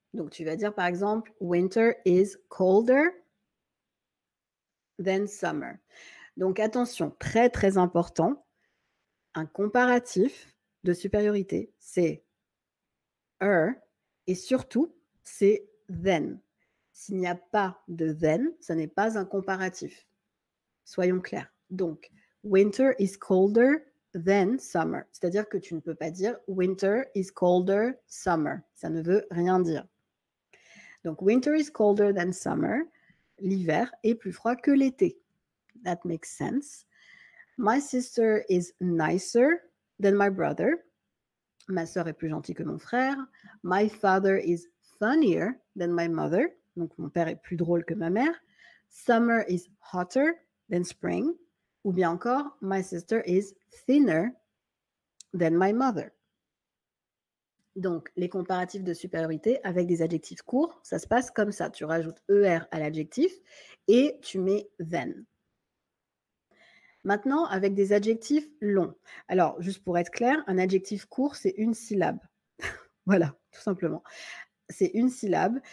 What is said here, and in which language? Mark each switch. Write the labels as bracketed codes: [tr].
[fr] Donc tu vas dire par exemple, [en] winter is colder than summer. [fr] Donc attention, très très important, un comparatif de supériorité, c'est er et surtout, c'est then. S'il n'y a pas de then, ça n'est pas un comparatif. Soyons clairs. [en] Donc, winter is colder than summer. [fr] C'est-à-dire que tu ne peux pas dire [en] winter is colder summer. [fr] Ça ne veut rien dire. [en] Donc, winter is colder than summer. [fr] L'hiver est plus froid que l'été. [en] That makes sense. My sister is nicer than my brother. [fr] Ma sœur est plus gentille que mon frère. [en] My father is funnier than my mother. [fr] Donc, mon père est plus drôle que ma mère. [en] Summer is hotter than spring. [fr] Ou bien encore, [en] my sister is thinner than my mother. [fr] Donc, les comparatifs de supériorité avec des adjectifs courts, ça se passe comme ça. Tu rajoutes ER à l'adjectif et tu mets then. Maintenant, avec des adjectifs longs. Alors, juste pour être clair, un adjectif court, c'est une syllabe. Voilà, tout simplement. C'est une syllabe.